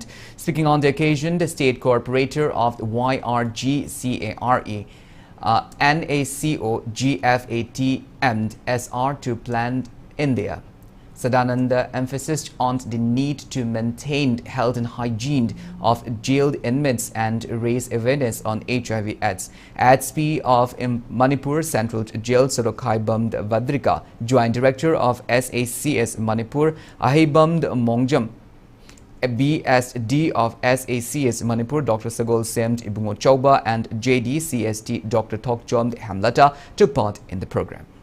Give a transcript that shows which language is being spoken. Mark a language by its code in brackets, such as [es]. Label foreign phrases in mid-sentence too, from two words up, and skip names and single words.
[en] Speaking on the occasion, the state coordinator of YRGCARE, NACO, GFAT and SR2 Planned India, Sadananda emphasized on the need to maintain health and hygiene of jailed inmates and raise awareness on HIV/AIDS. ADSP of Manipur Central Jail, Sorokhaibamd Vadrika, Joint Director of SACS Manipur, Ahibamd Mongjam, BSD of SACS Manipur, Dr. Sagol Semt Ibungo Chauba, and JDCST Dr. Thokjom Hamlata took part in the program.